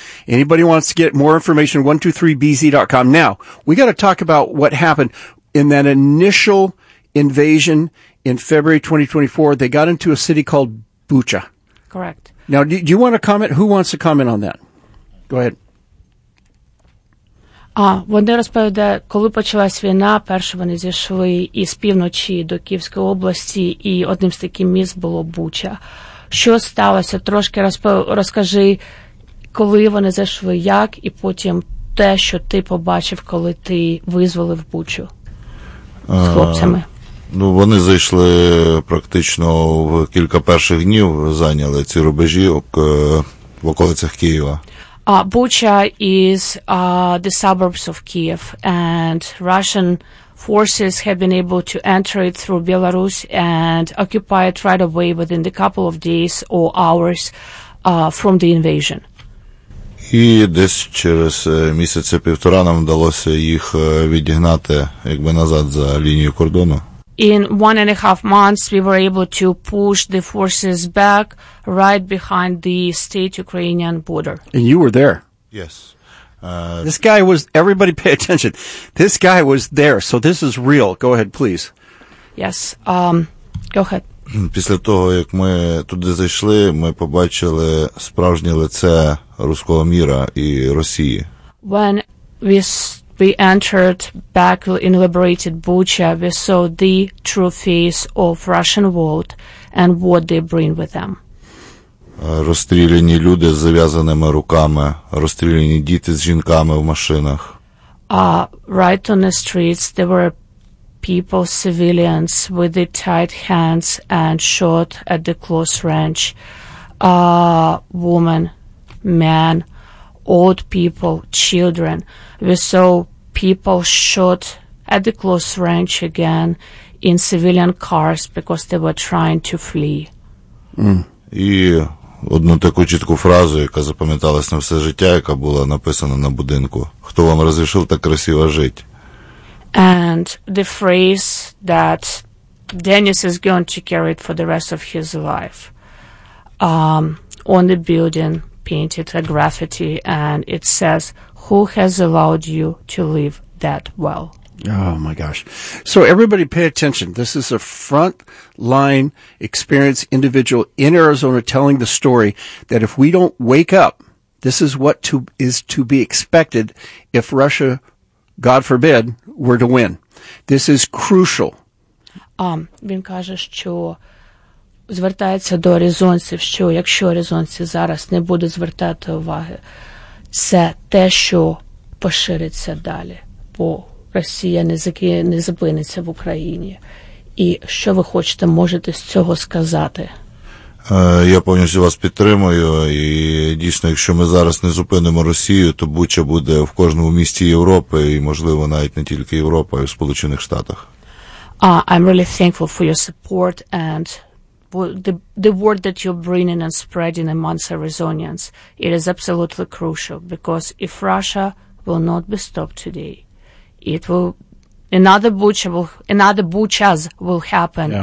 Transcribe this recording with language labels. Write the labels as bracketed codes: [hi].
[en] Anybody wants to get more information, 123bz.com. Now, we got to talk about what happened in that initial invasion in February 2024. They got into a city called Bucha. Correct. Now, do you want to comment? Who wants to comment on that? Go ahead. [uk] Вони розповідають, коли почалась війна, перше вони зійшли із півночі до Київської області, і одним з таких міст було Буча. Що сталося? Трошки розкажи, коли вони зійшли, як, і потім те, що ти побачив, коли ти визволив Бучу з хлопцями. Ну, вони зайшли практично в кілька перших днів, зайняли ці рубежі в околицях Києва. [en] Буча is the suburbs of Kyiv, and Russian forces have been able to enter it through Belarus and occupy it right away within a couple of days or hours from the invasion. [uk] І десь через місяця-півтора нам вдалося їх відігнати якби назад за лінію кордону. [en] In 1.5 months, we were able to push the forces back right behind the state Ukrainian border. And you were there? Yes. This guy was, everybody pay attention. This guy was there, so this is real. Go ahead, please. Yes. Go ahead. [uk] Після того, як ми туди зайшли, ми побачили справжнє лице руського міра і Росії. [en] When we entered back in liberated Bucha, we saw the true face of Russian world and what they bring with them. [uk] Розстріляні люди з зав'язаними руками, розстріляні діти з жінками в машинах. [en] Right on the streets, there were people, civilians, with the tight hands and shot at the close range. Woman, man, old people, children. We saw people shot at the close range again in civilian cars because they were trying to flee. [uk] І одну таку чітку фразу, яка запам'яталась на все життя, яка була написана на будинку. Хто вам розрішив так красиво жити? [en] And the phrase that Dennis is going to carry it for the rest of his life. On the building painted a graffiti and it says, who has allowed you to live that well? Oh my gosh. So everybody pay attention. This is a front line experience individual in Arizona telling the story that if we don't wake up, this is what is to be expected if Russia, God forbid, were to win. This is crucial. [uk] Він каже, що звертається до аризонців, що якщо аризонці зараз не будуть звертати уваги, це те, що пошириться далі, бо Росія не зупиниться в Україні. І що ви хочете, можете з цього сказати? Я повністю вас підтримую, і дійсно, якщо ми зараз не зупинимо Росію, то буча буде в кожному місті Європи, і, можливо, навіть не тільки Європа, а й в Сполучених Штатах. [en] I'm really thankful for your support and the word that you're bringing and spreading amongst Arizonians. It is absolutely crucial, because if Russia will not be stopped today, it will, another butchers will happen yeah.